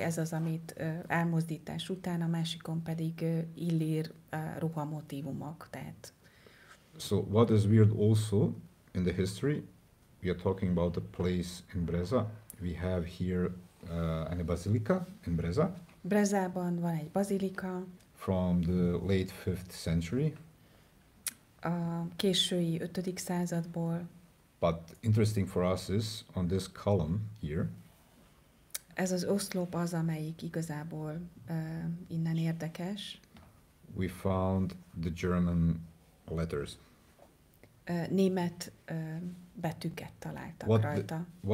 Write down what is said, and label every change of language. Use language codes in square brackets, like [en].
[hu] Ez az, amit elmozdítás után, a másikon pedig illír ruhamotívumok. Tehát. [en] So what is weird also in the history, we are talking about a place in Breza. We have here a basilica in Breza. [hu] Brezában van egy bazilika. [en] From the late 5th century. [hu] A késői 5. századból. [en] But interesting for us is on this column here. [hu] Ez az oszlop az, amelyik igazából innen érdekes. [en] We found the German letters. [hu] Német betűket találtak rajta.